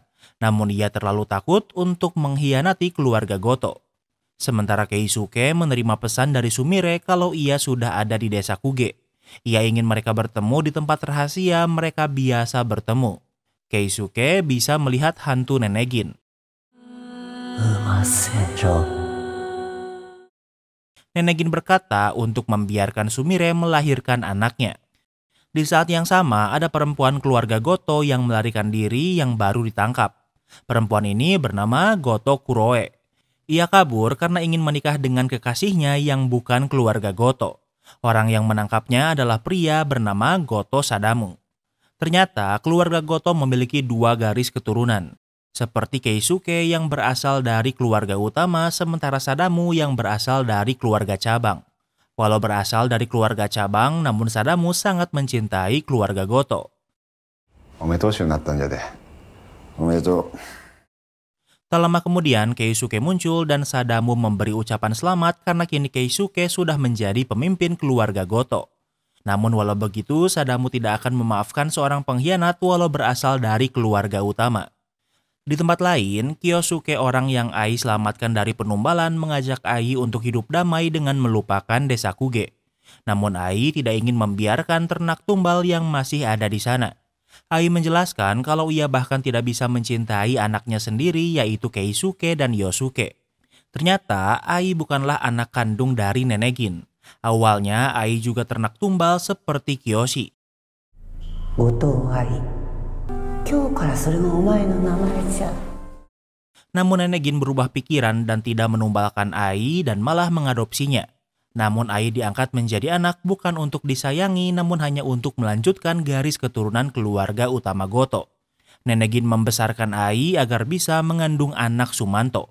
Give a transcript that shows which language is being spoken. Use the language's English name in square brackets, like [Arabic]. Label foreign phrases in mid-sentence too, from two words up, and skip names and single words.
[Indonesian] Namun ia terlalu takut untuk mengkhianati keluarga Goto. Sementara Keisuke menerima pesan dari Sumire kalau ia sudah ada di desa Kuge. Ia ingin mereka bertemu di tempat rahasia mereka biasa bertemu. Keisuke bisa melihat hantu Nenek Gin. せろ。 Nenek Gin berkata untuk membiarkan Sumire melahirkan anaknya. Di saat yang sama, ada perempuan keluarga Goto yang melarikan diri yang baru ditangkap. Perempuan ini bernama Goto Kuroe. Ia kabur karena ingin menikah dengan kekasihnya yang bukan keluarga Goto. Orang yang menangkapnya adalah pria bernama Goto Sadamu. Ternyata keluarga Goto memiliki 2 garis keturunan. Seperti Keisuke yang berasal dari keluarga utama, sementara Sadamu yang berasal dari keluarga cabang. Walau berasal dari keluarga cabang, namun Sadamu sangat mencintai keluarga Goto. [Japanese] おめでとうしゅうになったんじゃで。おめでとう。 [Indonesian] Tak lama kemudian, Keisuke muncul dan Sadamu memberi ucapan selamat karena kini Keisuke sudah menjadi pemimpin keluarga Goto. Namun walau begitu, Sadamu tidak akan memaafkan seorang pengkhianat walau berasal dari keluarga utama. Di tempat lain, Kyosuke, orang yang Ai selamatkan dari penumbalan, mengajak Ai untuk hidup damai dengan melupakan desa Kuge. Namun Ai tidak ingin membiarkan ternak tumbal yang masih ada di sana. Ai menjelaskan kalau ia bahkan tidak bisa mencintai anaknya sendiri, yaitu Keisuke dan Yosuke. Ternyata Ai bukanlah anak kandung dari Nenek Gin. Awalnya Ai juga ternak tumbal seperti Kiyoshi. [Japanese] 後藤愛。今日からそれがお前の名前じゃ。 [Indonesian] Namun Nenek Gin berubah pikiran dan tidak menumbalkan Ai dan malah mengadopsinya. Namun Ai diangkat menjadi anak bukan untuk disayangi, namun hanya untuk melanjutkan garis keturunan keluarga utama Goto. Nenek Gin membesarkan Ai agar bisa mengandung anak Sumanto.